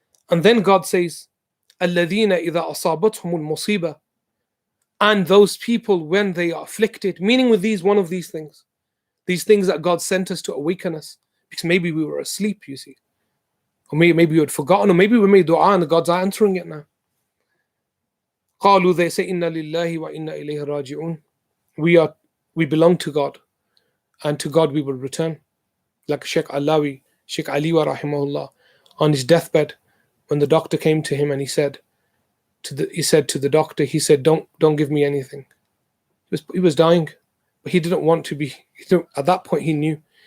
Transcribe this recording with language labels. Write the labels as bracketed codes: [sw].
[en] And then God says, [ar] الَّذِينَ إِذَا أَصَابَتْهُمُ الْمُصِيبَةِ, [en] and those people when they are afflicted, meaning with one of these things that God sent us to awaken us, because maybe we were asleep, you see, or maybe we had forgotten, or maybe we made dua and God's answering it now. [ar] قَالُوا, [en] they say, [ar] إِنَّا لِلَّهِ وَإِنَّا إِلَيْهِ رَاجِعُونَ. [en] We belong to God, and to God we will return. Like Sheikh Ali wa rahimahullah, on his deathbed, when the doctor came to him and he said to the doctor, don't give me anything. He was dying, but he didn't want to be. At that point, he knew.